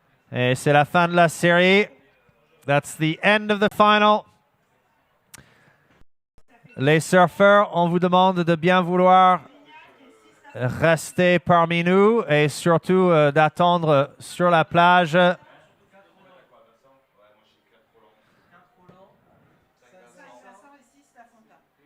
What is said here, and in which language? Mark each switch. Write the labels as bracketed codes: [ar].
[fr] Et c'est la fin de la série. [en] That's the end of the final. [fr] Les surfeurs, on vous demande de bien vouloir rester parmi nous et surtout d'attendre sur la plage. 500 et 6 la fonda.